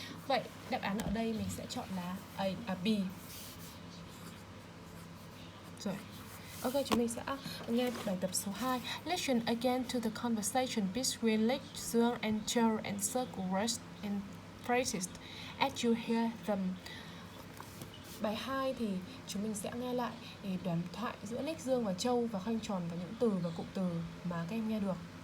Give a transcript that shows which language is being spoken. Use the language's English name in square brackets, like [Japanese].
[Vietnamese] Vậy đáp án ở đây mình sẽ chọn là B. Rồi. Ok, chúng mình sẽ nghe bài tập số 2. [English] Listen again to the conversation between Nick, Dương and Joe and circle words and phrases as you hear them. [Vietnamese] Bài 2 thì chúng mình sẽ nghe lại đoạn thoại giữa Nick, Dương và Châu và khoanh tròn vào những từ và cụm từ mà các em nghe được.